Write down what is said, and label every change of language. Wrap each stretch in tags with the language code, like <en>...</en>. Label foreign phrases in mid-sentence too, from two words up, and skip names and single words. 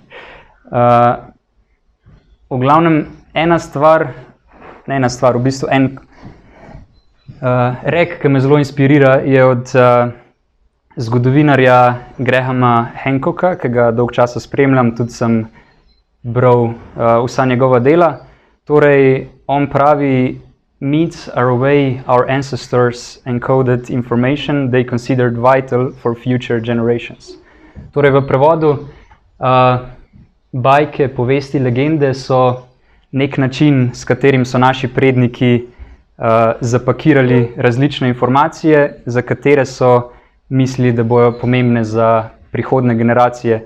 <sl>V glavnem, v bistvu en rek, ki me zelo inspirira, je od zgodovinarja Grahama Hancocka, ki ga dolgo časa spremljam, tudi sem bral vsa njegova dela. Torej, on pravi,</sl> <en>myths are a way our ancestors encoded information they considered vital for future generations.</en> <sl>Torej, v prevodu, bajke, povesti, legende so nek način, s katerim so naši predniki zapakirali različne informacije, za katere so mislili, da bojo pomembne za prihodne generacije.</sl>